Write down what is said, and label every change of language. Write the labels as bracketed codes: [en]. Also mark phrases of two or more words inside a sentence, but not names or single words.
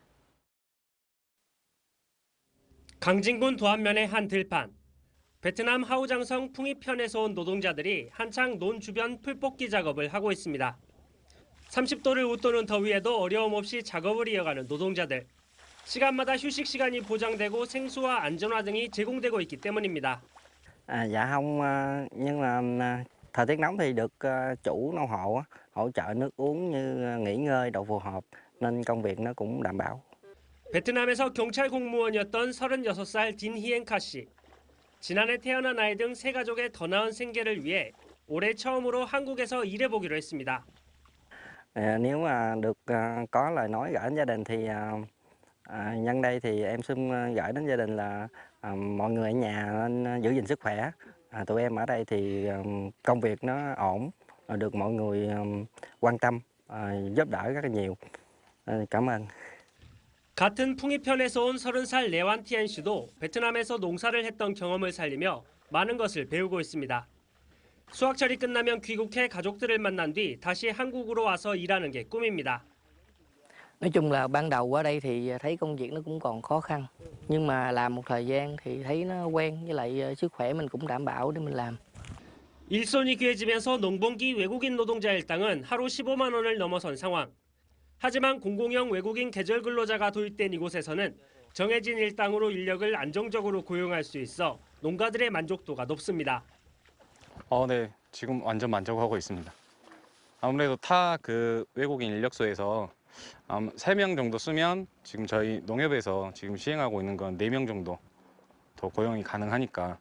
[ko] 강진군 도안면의 한 들판. 베트남 하우장성 풍이편에서 온 노동자들이 한창 논 주변 풀뽑기 작업을 하고 있습니다. 30도를 웃도는 더위에도 어려움 없이 작업을 이어가는 노동자들. 시간마다 휴식 시간이 보장되고 생수와 안전화 등이 제공되고 있기 때문입니다. [vi] Dạ không, nhưng mà thời tiết nóng thì được chủ nông hộ hỗ trợ nước uống như nghỉ ngơi độ phù hợp nên công việc nó cũng đảm bảo. [ko] 베트남에서 경찰 공무원이었던 36살 딘히엔카 씨. 지난해 태어난 아이 등 세 가족의 더 나은 생계를 위해 올해 처음으로 한국에서 일해보기로 했습니다. [vi] Nếu mà được có lời nói gửi đến gia đình thì nhân đây thì em xin gửi đến gia đình là mọi người ở nhà nên giữ gìn sức khỏe. Tụi em ở đây thì công việc nó ổn, được mọi người quan tâm, giúp đỡ rất là nhiều. Cảm ơn. [ko] 같은 풍이편에서 온 30살 레완티엔 씨도 베트남에서 농사를 했던 경험을 살리며 많은 것을 배우고 있습니다. 수학철이 끝나면 귀국해 가족들을 만난 뒤 다시 한국으로 와서 일하는 게 꿈입니다. [vi] Nói chung là ban đầu qua đây thì thấy công việc nó cũng còn khó khăn. Nhưng mà làm một thời gian thì thấy nó quen, với lại sức khỏe mình cũng đảm bảo để mình làm. [ko] 일손이 귀해지면서 농번기 외국인 노동자 일당은 하루 15만 원을 넘어선 상황. 하지만 공공형 외국인 계절 근로자가 도입된 이곳에서는 정해진 일당으로 인력을 안정적으로 고용할 수 있어 농가들의 만족도가 높습니다. 네, 지금 완전 만족하고 있습니다. 아무래도 타 외국인 인력소에서 3명 정도 쓰면 지금 저희 농협에서 지금 시행하고 있는 건 4명 정도 더 고용이 가능하니까.